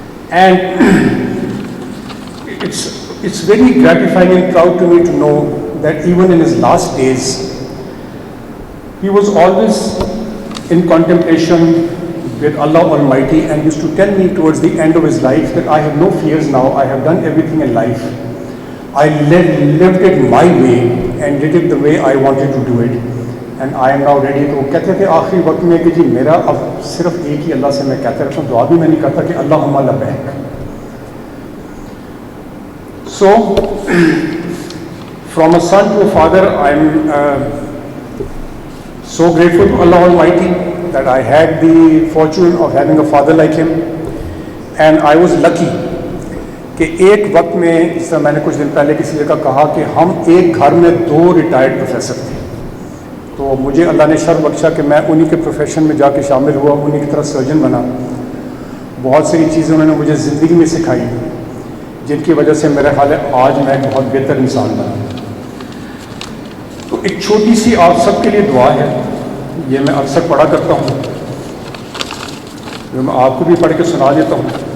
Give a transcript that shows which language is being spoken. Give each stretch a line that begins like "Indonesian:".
English: And it's very gratifying and proud to me to know that even in his last days he was always in contemplation with Allah Almighty, and used to tell me towards the end of his life that I have no fears now, I have done everything in life, I lived it my way and did it the way I wanted to do it, and I am now ready.
Urdu: تو کہتے تھے آخری وقت میں کہ جی میرا اب صرف ایک ہی اللہ سے میں کہتا رہتا ہوں, دعا بھی میں نہیں کرتا کہ اللہم لبیک.
English: So, from a son to a father, I'm so grateful to Allah Almighty that I had the fortune of having a father like him, and I was lucky
Urdu: کہ ایک وقت میں, جس طرح میں نے کچھ دن پہلے کسی جگہ کہا کہ ہم ایک گھر میں 2 ریٹائرڈ پروفیسر تھے. تو مجھے اللہ نے شرف بخشا کہ میں انہی کے پروفیشن میں جا کے شامل ہوا, انہی کی طرح سرجن بنا. بہت ساری چیزیں انہوں نے مجھے زندگی میں سکھائی جن کی وجہ سے میرا خیال ہے آج میں ایک بہت بہتر انسان بنا. تو ایک چھوٹی سی آپ سب کے لیے دعا ہے, یہ میں اکثر پڑھا کرتا ہوں, جو میں آپ کو بھی پڑھ کے سنا دیتا ہوں.